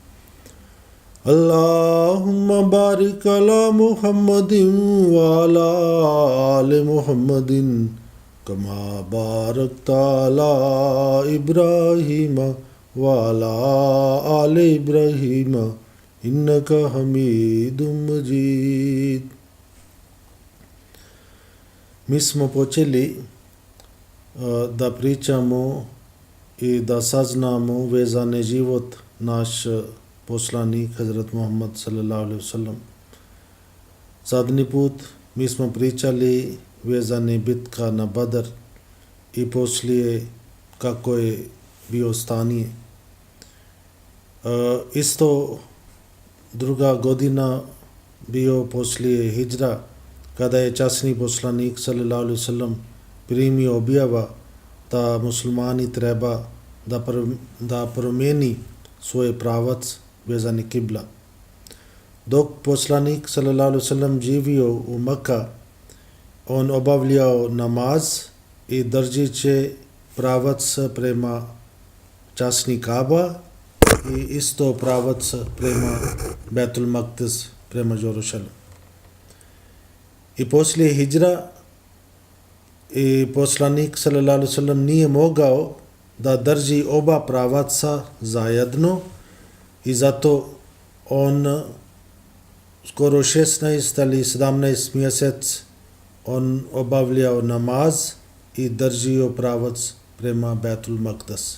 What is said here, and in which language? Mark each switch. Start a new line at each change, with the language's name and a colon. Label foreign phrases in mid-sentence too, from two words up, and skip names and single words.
Arabic: اللهم بارك على محمد و على آل محمد كما باركت على إبراهيم و على آل إبراهيم إنك حميد مجيد.
Bosnian: Mi smo počeli da pričamo i da saznamo vezane život naš poslanik Hazrat Muhammad
Arabic: صلى الله عليه وسلم.
Bosnian: Zadnji put mi smo pričali vezane bitka na Badr i poslije kako je bio stanje. Isto druga godina bio poslije hidžra kada je časni poslanik
Arabic: صلى الله عليه وسلم
Bosnian: primio objava da muslimani treba da promijeni svoj pravac vezani kibla. Dok poslanik
Arabic: صلى الله عليه وسلم
Bosnian: živio u Mekka, on obavljao namaz i držeći pravac prema časni Kaba i isto pravac prema Betul Maktis, prema Jerusalem. I poslije hidžra i poslanik
Arabic: صلى الله عليه وسلم
Bosnian: nije mogao da drži oba pravaca zajedno i zato on skoro 16 ili 17 mjesec on obavljao namaz i držio pravac prema Betul Maktis.